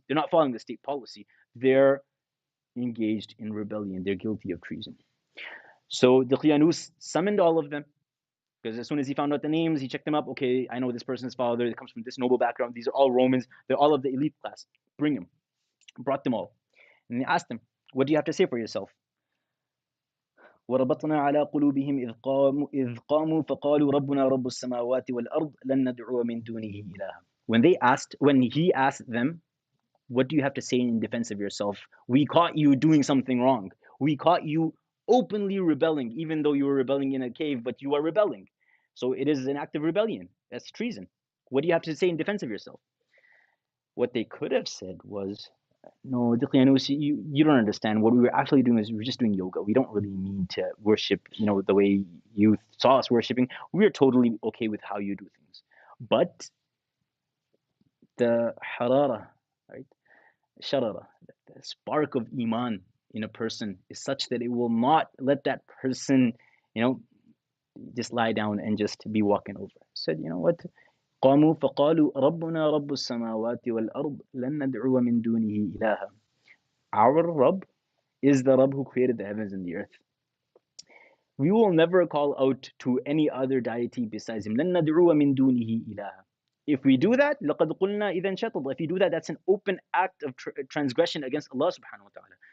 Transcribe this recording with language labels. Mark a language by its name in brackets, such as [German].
[English] They're not following the state policy. They're engaged in rebellion. They're guilty of treason. So Daqyanus summoned all of them, because as soon as he found out the names, he checked them up. Okay, I know this person's father. It comes from this noble background. These are all Romans. They're all of the elite class. Bring them. Brought them all. And he asked them, what do you have to say for yourself? [Arabic] وربطنا على قلوبهم إذ قاموا فقالوا ربنا رب السماوات والأرض لن ندعو من دونه إلها. [English] When he asked them, what do you have to say in defense of yourself? We caught you doing something wrong. We caught you openly rebelling, even though you were rebelling in a cave, but you are rebelling. So it is an act of rebellion. That's treason. What do you have to say in defense of yourself? What they could have said was, no, Daqyanus, you don't understand. What we were actually doing is we were just doing yoga. We don't really mean to worship, the way you saw us worshiping. We are totally okay with how you do things. But the harara, right? Sharara, the spark of iman in a person is such that it will not let that person, just lie down and just be walking over. Said, you know what? [Arabic] قاموا فقالوا ربنا رب السماوات والأرض لن ندعو من دونه إلها. [English] Our Rabb is the Rabb who created the heavens and the earth. We will never call out to any other deity besides him. [Arabic] لن ندعو من دونه إلها. [English] If we do that, [Arabic] لقد قلنا إذا شطط. [English] If you do that, that's an open act of transgression against Allah subhanahu wa ta'ala.